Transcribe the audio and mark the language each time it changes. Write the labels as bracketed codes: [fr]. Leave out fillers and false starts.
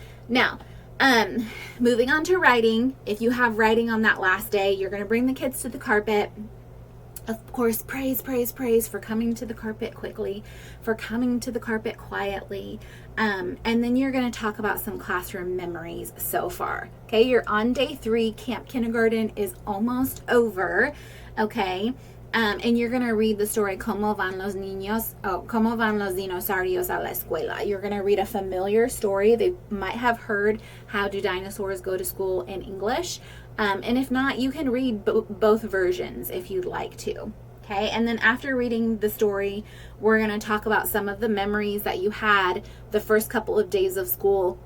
[en] Now, moving on to writing. If you have writing on that last day, you're going to bring the kids to the carpet. Of course, praise for coming to the carpet quickly, for coming to the carpet quietly. And then you're going to talk about some classroom memories so far. Okay, you're on day 3. Camp Kindergarten is almost over. Okay, and you're going to read the story, [es] ¿Cómo van los niños? ¿Cómo van los dinosaurios a la escuela? [en] You're going to read a familiar story. They might have heard How Do Dinosaurs Go to School in English. And if not, you can read both versions if you'd like to. Okay, and then after reading the story, we're going to talk about some of the memories that you had the first couple of days of school.